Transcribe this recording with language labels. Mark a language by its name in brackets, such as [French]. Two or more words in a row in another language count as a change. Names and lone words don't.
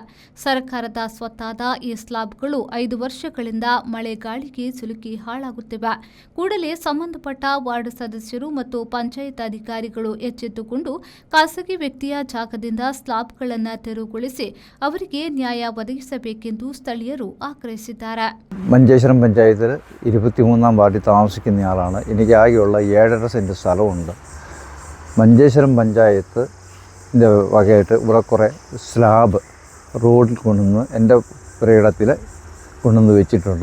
[Kannada] ಸರ್ಕಾರದ ಸ್ವತ್ತಾದ ಈ ಸ್ಲಾಬ್ಗಳು 5 ವರ್ಷಗಳಿಂದ ಮಳೆ ಗಾಳಿಗೆ ಸಿಲುಕಿ ಹಾಳಾಗುತ್ತಿವೆ. ಕೂಡಲೇ ಸಂಬಂಧಪಟ್ಟ ವಾರ್ಡ್ ಸದಸ್ಯರು ಮತ್ತು ಪಂಚಾಯತ್ ಅಧಿಕಾರಿಗಳು ಎಚ್ಚೆತ್ತುಕೊಂಡು ಖಾಸಗಿ ವ್ಯಕ್ತಿಯ ಜಾಗದಿಂದ ಸ್ಲಾಬ್ಗಳನ್ನು ತೆರವುಗೊಳಿಸಿ ಅವರಿಗೆ ನ್ಯಾಯ ಒದಗಿಸಬೇಕೆಂದು ಸ್ಥಳೀಯರು ಆಗ್ರಹಿಸಿದ್ದಾರೆ. [Malayalam] മഞ്ചേശ്വരം പഞ്ചായത്തിൽ 23-ാം വാർഡിൽ താമസിക്കുന്നയാളാണ്. എനിക്ക് ആകെയുള്ള 7.5 സെൻറ്റ് സ്ഥലമുണ്ട്. മഞ്ചേശ്വരം പഞ്ചായത്തിൻ്റെ വകയായിട്ട് ഇവിടെ കുറേ സ്ലാബ് റോഡിൽ കൊണ്ടുവന്ന് എൻ്റെ പുരയിടത്തിൽ കൊണ്ടുവന്ന് വെച്ചിട്ടുണ്ട്.